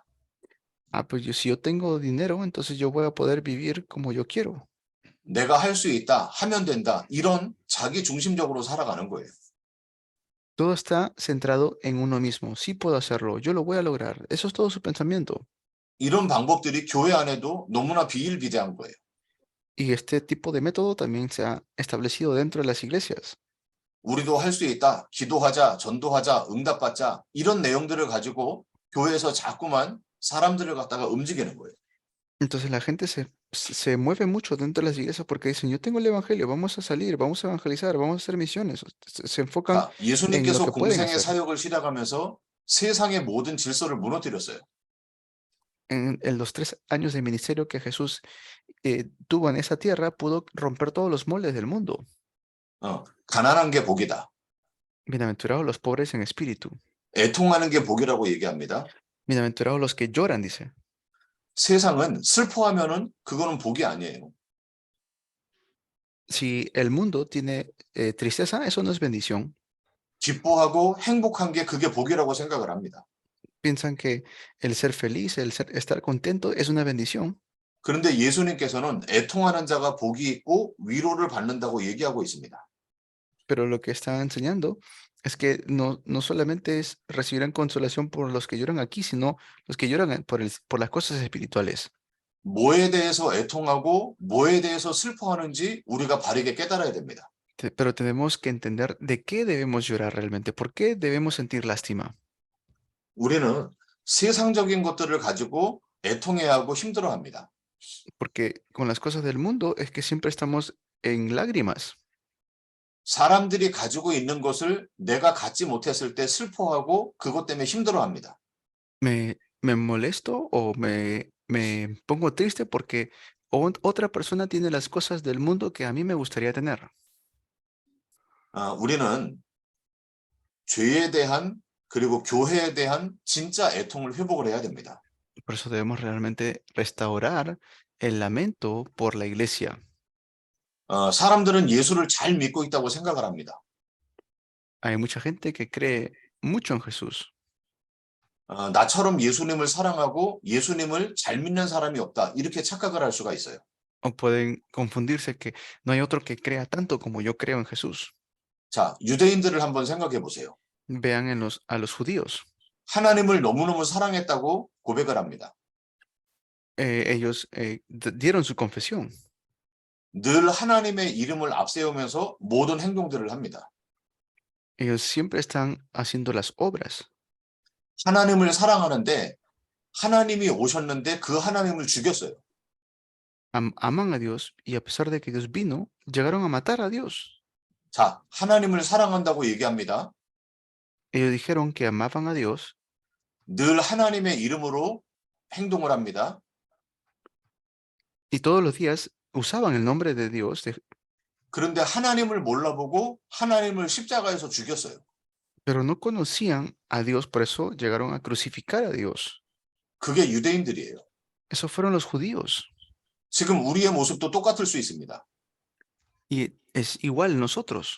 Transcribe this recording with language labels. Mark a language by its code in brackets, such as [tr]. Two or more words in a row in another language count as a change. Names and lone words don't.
[es] Ah, pues si yo tengo dinero, entonces yo voy a poder vivir como yo quiero. [ko] 내가 할 수 있다, 하면 된다. 이런 자기 중심적으로 살아가는 거예요. [es] Todo está centrado en uno mismo. Sí puedo hacerlo, yo lo voy a lograr. Eso es todo su pensamiento. [ko] 이런 방법들이 교회 안에도 너무나 비일비재한 거예요. [es] Y este tipo de método también se ha establecido dentro de las iglesias. [ko] 우리도 할 수 있다. 기도하자, 전도하자, 응답받자. 이런 내용들을 가지고 교회에서 자꾸만 사람들을 갖다가 움직이는 거예요. [es] Entonces la gente se mueve mucho dentro de las iglesias porque dicen, yo tengo el evangelio, vamos a salir, vamos a evangelizar, vamos a hacer misiones. Se enfocan [ko] 자, [es] en lo [ko] 예수님께서 [es] que pueden [ko] 공생의 [es] hacer. [ko] 사역을 시작하면서 세상의 모든 질서를 무너뜨렸어요. [es] En los 3 años de ministerio que Jesús tuvo en esa tierra, pudo romper todos los moldes del mundo. [ko] 가난한 게 복이다. [es] Bienaventurados los pobres en espíritu. [ko] 애통하는 게 복이라고 얘기합니다. [es] Bienaventurados los que lloran, dice. [ko] 세상은 슬퍼하면은 그거는 복이 아니에요. [es] Si el mundo tiene tristeza, eso no es bendición. [ko] 기뻐하고 행복한 게 그게 복이라고 생각을 합니다. [es] Piensan que el ser feliz, estar contento es una bendición. [ko] 그런데 예수님께서는 애통하는 자가 복이 있고 위로를 받는다고 얘기하고 있습니다. [es] Pero lo que está enseñando es que no solamente recibirán consolación por los que lloran aquí, sino los que lloran por las cosas espirituales. [ko] 뭐에 대해서 애통하고 뭐에 대해서 슬퍼하는지 우리가 바르게 깨달아야 됩니다. [es] Pero tenemos que entender de qué debemos llorar realmente, por qué debemos sentir lástima. [ko] 우리는 세상적인 것들을 가지고 애통해야 하고 힘들어합니다. [es] Porque con las cosas del mundo es que siempre estamos en lágrimas. [ko] 사람들이 가지고 있는 것을 내가 갖지 못했을 때 슬퍼하고 그것 때문에 힘들어합니다. [es] Me molesto o me pongo triste porque otra persona tiene las cosas del mundo que a mí me gustaría tener. [ko] 우리는 죄에 대한 그리고 교회에 대한 진짜 애통을 회복을 해야 됩니다. [es] Por eso debemos realmente restaurar el lamento por la iglesia. [ko] 사람들은 예수를 잘 믿고 있다고 생각을 합니다. [es] Hay mucha gente que cree mucho en Jesús. [ko] 나처럼 예수님을 사랑하고 예수님을 잘 믿는 사람이 없다. 이렇게 착각을 할 수가 있어요. [es] O pueden confundirse que no hay otro que crea tanto como yo creo en Jesús. [ko] 자, 유대인들을 한번 생각해 보세요. [es] Vean a los judíos. [ko] 하나님을 너무너무 사랑했다고 고백을 합니다. [es] Ellos dieron su confesión. [ko] 늘 하나님의 이름을 앞세우면서 모든 행동들을 합니다. [es] Ellos siempre están haciendo las obras. [ko] 하나님을 사랑하는데 하나님이 오셨는데 그 하나님을 죽였어요. [es] Aman a Dios y a pesar de que Dios vino, llegaron a matar a Dios. [ko] 자, 하나님을 사랑한다고 얘기합니다. [es] Ellos dijeron que amaban a Dios. [ko] 늘 하나님의 이름으로 행동을 합니다. [es] Y todos los días usaban el nombre de Dios. [ko] 그런데 하나님을 몰라보고 하나님을 십자가에서 죽였어요. [es] Pero no conocían a Dios, por eso llegaron a crucificar a Dios. [ko] 그게 유대인들이에요. [es] Esos fueron los judíos. [ko] 지금 우리의 모습도 똑같을 수 있습니다. [es] Y es igual nosotros.